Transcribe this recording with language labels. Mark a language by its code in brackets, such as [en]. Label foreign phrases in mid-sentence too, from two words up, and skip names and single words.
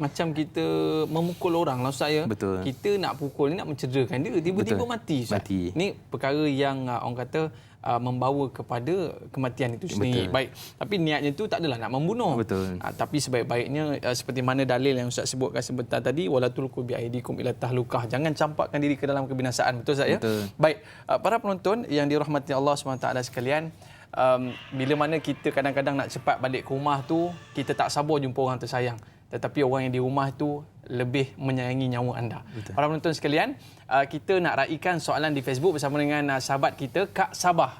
[ms] Macam kita memukul orang lah Ustaz ya. Betul. Kita nak pukul ni nak mencederakan dia, tiba-tiba Betul. mati Ustaz. Mati. Ni perkara yang orang kata membawa kepada kematian itu sendiri. Betul. Baik. Tapi niatnya itu tak adalah nak membunuh. Betul. Tapi sebaik-baiknya seperti mana dalil yang Ustaz sebutkan sebentar tadi, [ar] ولا تلقوا بأيديكم إلى التهلكة. [ms] Jangan campakkan diri ke dalam kebinasaan. Betul Ustaz ya? Betul. Baik. Para penonton yang dirahmati Allah SWT sekalian, bila mana kita kadang-kadang nak cepat balik ke rumah tu, kita tak sabar jumpa orang tersayang. Tetapi orang yang di rumah tu lebih menyayangi nyawa anda. Betul. Para penonton sekalian, kita nak raikan soalan di Facebook bersama dengan sahabat kita, Kak Sabah.